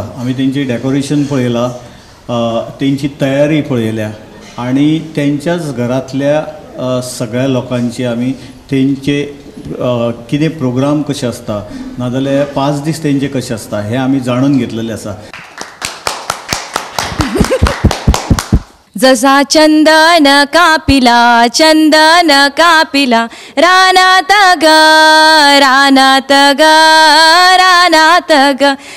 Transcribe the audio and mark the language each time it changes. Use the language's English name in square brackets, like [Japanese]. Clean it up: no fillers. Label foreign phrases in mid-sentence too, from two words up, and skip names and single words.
[Konkani] आमी तेंची डेकोरेशन पळयलां, तेंची तयारी पळयल्या आणि तेंच्याच घरांतल्या सगळ्या लोकांची आमी तेंचे कितें प्रोग्राम कशे आसता नाजाल्यार 5 दीस तेंचे कशे आसता हें आमी जाणून घेतलेलें आसा. [Marathi] जसा चंदन कापिला रानात ग रानात ग रानात ग